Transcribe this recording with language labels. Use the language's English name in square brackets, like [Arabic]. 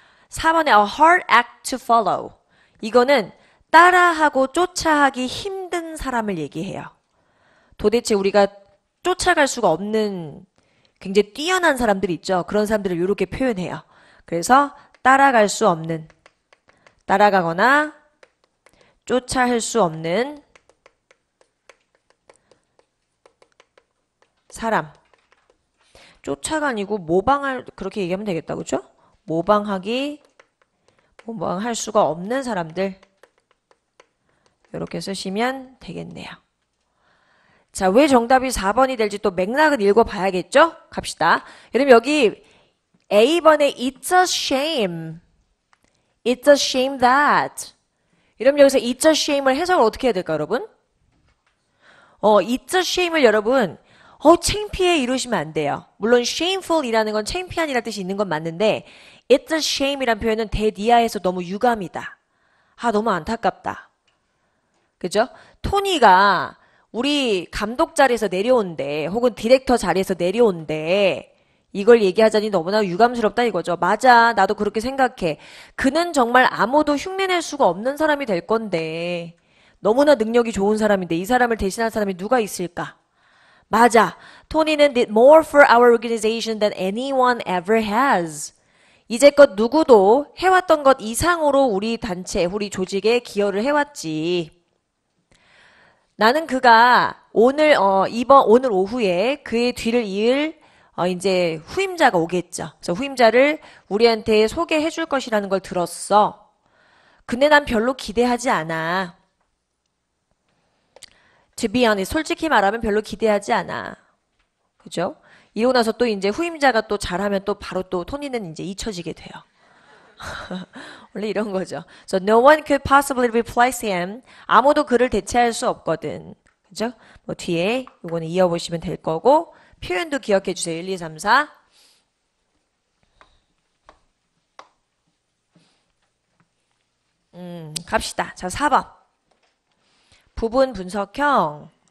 [Korean] 4번에 [English] a hard act to follow. [Korean] 이거는 따라하고 쫓아하기 힘든 사람을 얘기해요. 도대체 우리가 쫓아갈 수가 없는 굉장히 뛰어난 사람들 있죠. 그런 사람들을 이렇게 표현해요. 그래서 따라갈 수 없는, 따라가거나 쫓아할 수 없는 사람. 쫓아가 아니고 모방할, 그렇게 얘기하면 되겠다. 그죠? 모방할 수가 없는 사람들. 이렇게 쓰시면 되겠네요. 자, 왜 정답이 4번이 될지 또 맥락을 읽어봐야겠죠? 갑시다. 여러분 여기 A번에 [English] It's a shame. It's a shame that. [Korean] 여러분 여기서 [English] It's a shame [Korean] 을 해석을 어떻게 해야 될까요, 여러분? It's a shame을 여러분 창피해 이러시면 안 돼요. 물론 shameful이라는 건 창피한이라는 뜻이 있는 건 맞는데 It's a shame이란 표현은 대니아에서 너무 유감이다. 너무 안타깝다. 그죠? 토니가 우리 감독 자리에서 내려온대 혹은 디렉터 자리에서 내려온대 이걸 얘기하자니 너무나 유감스럽다 이거죠. 맞아. 나도 그렇게 생각해. 그는 정말 아무도 흉내낼 수가 없는 사람이 될 건데 너무나 능력이 좋은 사람인데 이 사람을 대신할 사람이 누가 있을까? 맞아. [English] 토니는 did more for our organization than anyone ever has. [Korean] 이제껏 누구도 해왔던 것 이상으로 우리 단체, 우리 조직에 기여를 해왔지. 나는 그가 오늘 오후에 그의 뒤를 이을 이제 후임자가 오겠죠. 그래서 후임자를 우리한테 소개해 줄 것이라는 걸 들었어. 근데 난 별로 기대하지 않아. [English] To be honest, [Korean] 솔직히 말하면 별로 기대하지 않아. 그죠? 이러고 나서 또 이제 후임자가 또 잘하면 또 바로 또 토니는 이제 잊혀지게 돼요. 원래 이런 거죠. [English] So no one could possibly replace him. [Korean] 아무도 그를 대체할 수 없거든. 그죠? 뭐 뒤에 요거는 이어보시면 될 거고 표현도 기억해 주세요. 1, 2, 3, 4. 갑시다. 자, 4번. 부분 분석형.